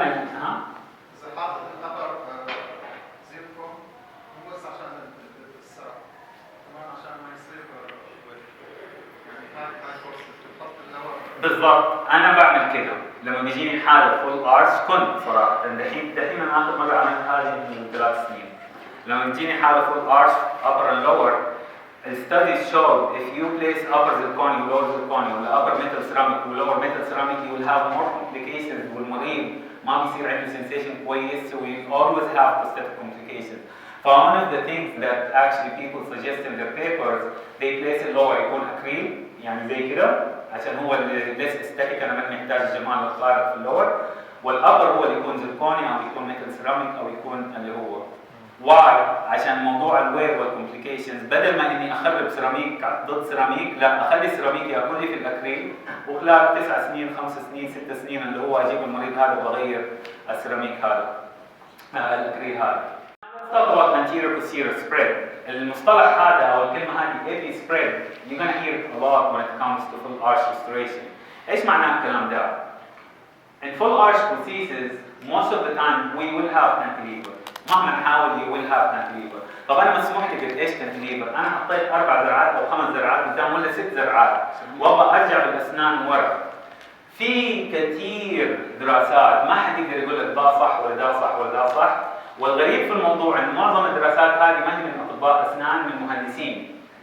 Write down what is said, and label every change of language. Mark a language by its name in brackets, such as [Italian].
[Arabic] اذا حاطط النبر زيركو مو بس عشان السرعه، كمان عشان ما يصير يعني هاي فرصه تحط النبر. بالضبط، انا بعمل كده لما بيجيني حاله فول ارش. كنت صراحه دحين انا اخر مره عملت هذه من 3 سنين. لما بيجيني حاله فول ارش [English] upper and lower, studies showed if you place upper zirconia lower zirconia ولا upper metal ceramic lower metal ceramic you will have more complications [Arabic] والمريض ما بيصير عنده [English] sensation كويس, so you always have prosthetic complications. One of the things that actually people suggest in their papers, they place it lower [Arabic] يكون اكريل يعني زي كده عشان هو اللي [English] less aesthetic. [Arabic] انا ما محتاج جمال الخارق في اللور. والابر هو اللي يكون زركوني او يكون ميتال سيراميك او يكون اللي هو واي عشان موضوع الوير والكومبليكيشنز، بدل ما اني اخرب سيراميك ضد سيراميك، لا اخلي السيراميك ياكل لي في الاكريل، وخلال 9 سنين 5 سنين 6 سنين اللي هو اجيب المريض هذا واغير السيراميك هذا الاكريل هذا. [English] Let's talk about anterior posterior spread. [Arabic] المصطلح هذا او الكلمه هذه AP spread [English] you're gonna hear a lot when it comes to full arch restoration. [Arabic] ايش معنى الكلام ده؟ [English] In full arch prosthesis most of the time we will have cantilever. [Arabic] مهما نحاول [English] you will have cantilever. [Arabic] طب انا مسموح لي بايش cantilever؟ انا حطيت 4 زرعات او 5 زرعات قدام ولا 6 زرعات وابغى ارجع بالاسنان ورا. في كثير دراسات ما حد يقدر يقول لك ده صح ولا ده صح ولا ده صح، والغريب في الموضوع ان معظم الدراسات هذه ما هي من اطباء اسنان، من مهندسين.